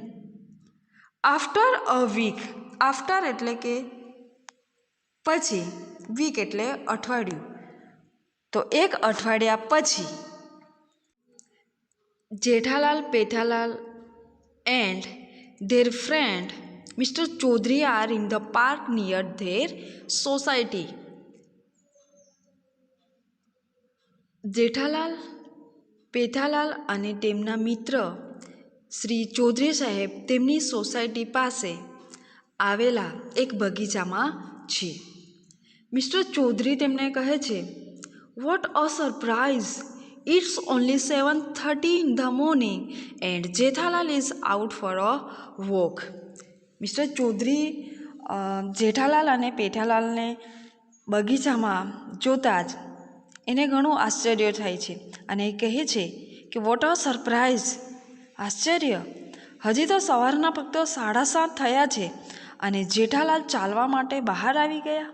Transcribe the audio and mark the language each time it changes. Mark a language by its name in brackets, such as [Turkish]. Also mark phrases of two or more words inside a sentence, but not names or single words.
[English] after a week. [Gujarati] આફ્ટર એટલે કે પછી, વીક એટલે અઠવાડિયું. તો એક અઠવાડિયા પછી જેઠાલાલ, પેથાલાલ એન્ડ [English] their friend Mr. Chaudhary are in the park near their society. [Gujarati] જેઠાલાલ, પેથાલાલ અને તેમના મિત્ર શ્રી ચૌધરી સાહેબ તેમની સોસાયટી પાસે આવેલા એક બગીચામાં છે. મિસ્ટર ચૌધરી તેમને કહે છે, [English] what a surprise, it's only 7:30 in the morning and Jethalal is out for a walk. [Gujarati] મિસ્ટર ચૌધરી જેઠાલાલ અને પેઠાલાલને બગીચામાં જોતા જ એને ઘણું આશ્ચર્ય થાય છે અને એ કહે છે કે [English] what a surprise, [Gujarati] આશ્ચર્ય, હજી તો સવારના ફક્ત 7:30 થયા છે અને જેઠાલાલ ચાલવા માટે બહાર આવી ગયા.